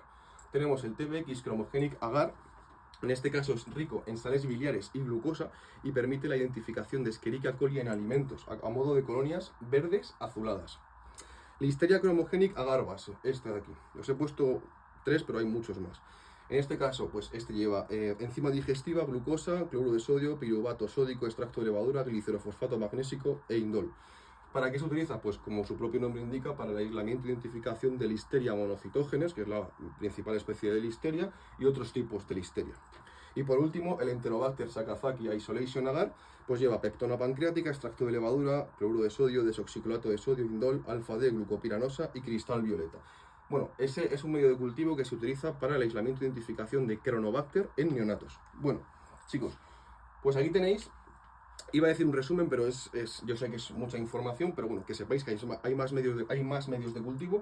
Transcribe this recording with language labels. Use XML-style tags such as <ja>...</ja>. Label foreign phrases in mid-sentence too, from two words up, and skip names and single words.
<es>Tenemos el TBX Chromogenic Agar, en este caso es rico en sales biliares y glucosa y permite la identificación de Escherichia coli en alimentos, a modo de colonias verdes azuladas. Listeria Chromogenic Agar base, este de aquí. Os he puesto 3, pero hay muchos más. En este caso, pues este lleva enzima digestiva, glucosa, cloruro de sodio, piruvato sódico, extracto de levadura, glicerofosfato magnésico e indol. ¿Para qué se utiliza? Pues como su propio nombre indica, para el aislamiento e identificación de Listeria monocitógenes, que es la principal especie de Listeria, y otros tipos de Listeria. Y por último, el Enterobacter sakazaki isolation agar, pues lleva pectona pancreática, extracto de levadura, cloruro de sodio, desoxicolato de sodio, indol, alfa-D, glucopiranosa y cristal violeta. Bueno, ese es un medio de cultivo que se utiliza para el aislamiento e identificación de Cronobacter en neonatos. Bueno, chicos, pues aquí tenéis. Iba a decir un resumen, pero yo sé que es mucha información, pero bueno, que sepáis que hay más medios de cultivo.</es>